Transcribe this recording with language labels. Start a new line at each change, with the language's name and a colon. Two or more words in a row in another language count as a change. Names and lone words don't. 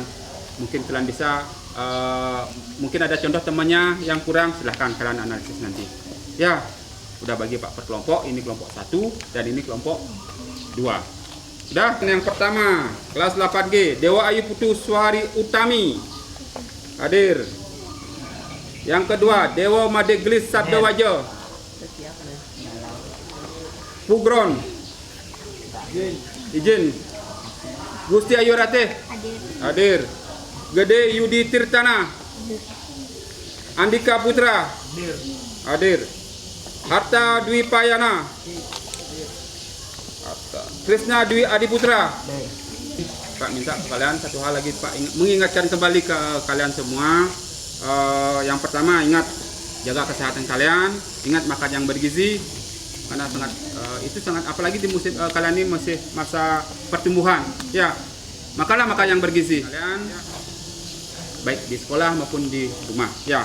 Indonesian: Mungkin kalian bisa, mungkin ada contoh temannya yang kurang, silahkan kalian analisis nanti. Ya, udah bagi Pak per kelompok. Ini kelompok 1 dan ini kelompok 2. Udah, yang pertama kelas 8G Dewa Ayu Putu Suhari Utami hadir. Yang kedua Dewa Madeglis Sabdawajo Pugron izin. Gusti Ayu Ratih hadir. Gede Yudi Tirtana Andika Putra hadir. Harta Dwi Payana Krisna Dwi Adiputra. Pak minta kalian satu hal lagi Pak, mengingatkan kembali ke kalian semua. Yang pertama ingat jaga kesehatan kalian, ingat makan yang bergizi karena sangat itu sangat, apalagi di musim kalian ini masih masa pertumbuhan ya. Makanlah makan yang bergizi kalian baik di sekolah maupun di rumah ya.